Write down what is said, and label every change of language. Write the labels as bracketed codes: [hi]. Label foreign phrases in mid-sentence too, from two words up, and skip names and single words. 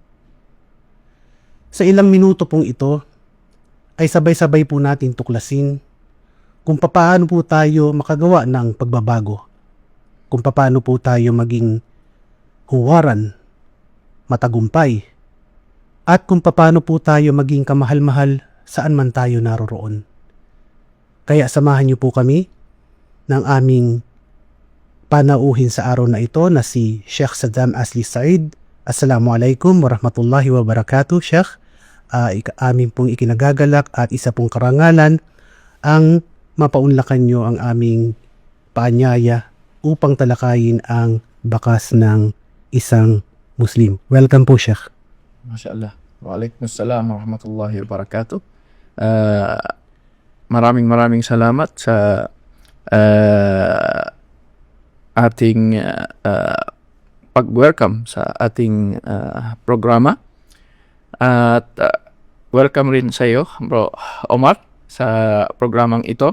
[tl] Sa ilang minuto pong ito ay sabay-sabay po natin tuklasin kung paano po tayo makagawa ng pagbabago, kung paano po tayo maging huwaran, matagumpay, at kung paano po tayo maging kamahal-mahal saan man tayo naroroon. Kaya samahan niyo po kami ng aming panauhin sa araw na ito na si Sheikh Saddam Asli Said. [ar] السلام عليكم ورحمة الله وبركاته, Sheikh. [tl] Amin pong ikinagagalak at isa pong karangalan ang mapaunlakan nyo ang aming paanyaya upang talakayin ang bakas ng isang Muslim. Welcome po, Sheikh. [ar] MashaAllah. وعليكم السلام ورحمة الله وبركاته. [tl] Maraming salamat sa ating pag-welcome sa ating programa. At welcome rin sa iyo, Bro Omar, sa programang ito.